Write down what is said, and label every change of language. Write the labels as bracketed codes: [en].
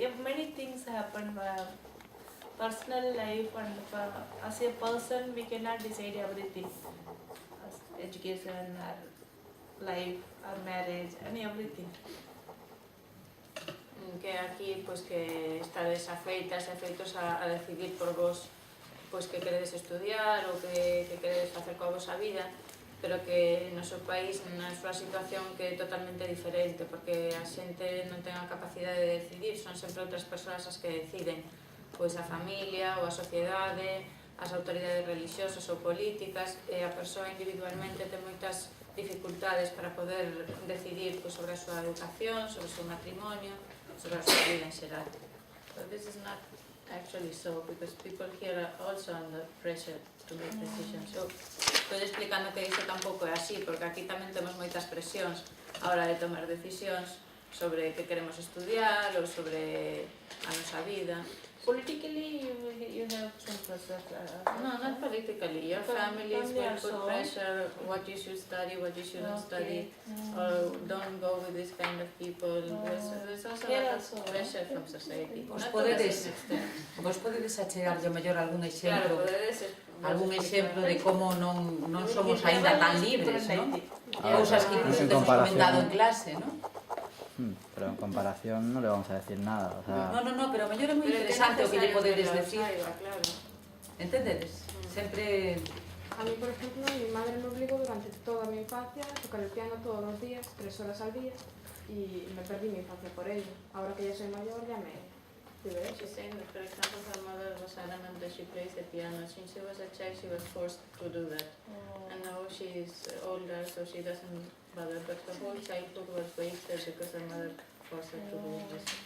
[en] If many things happen, personal life and as a person we cannot decide everything. As education or life or marriage and everything. [gl] Que aquí pues que estades afeitas e afeitos a decidir por vos pois que queredes estudiar ou que queredes facer coa vosa vida, pero que no seu país, na súa situación que é totalmente diferente, porque a xente non ten a capacidade de decidir, son sempre outras persoas as que deciden, pois a familia ou a sociedade, as autoridades religiosas ou políticas, e a persoa individualmente ten moitas dificultades para poder decidir pois, sobre a súa educación, sobre o seu matrimonio, sobre a súa vida en xeral. [en] But this is not actually so, because people here are also under pressure to make decisions. [gl] So, estou explicando que iso tampouco é así, porque aquí tamén temos moitas presións a hora de tomar decisións sobre que queremos estudiar ou sobre a nosa vida. [en] Politically you have some pressure. No, not politically. Your families will put pressure what you should study, what you shouldn't study, or don't go with this kind of people. There's also a lot of pressure from society. [gl] Vos podedes achegarlle mellor algún exemplo, algún exemplo de como non somos aínda tan libres, non? Cousas que incluso temos comentado en clase, non? [es] Pero en comparación no le vamos a decir nada, o sea... [gl] No, pero mellor é moi interesante o que lle podedes decir. Entendedes? Sempre... [es] A mí, por ejemplo, mi madre me obligó durante toda mi infancia a tocar el piano todos los días, 3 horas al día, y me perdí mi infancia por ello. Ahora que ya soy mayor, ya me liberé. [en] She's saying that, for example, her mother was adamant that she plays the piano. Since she was a child, she was forced to do that. And now she's older, so she doesn't bother. But her whole childhood was wasted because her mother forced her to do this.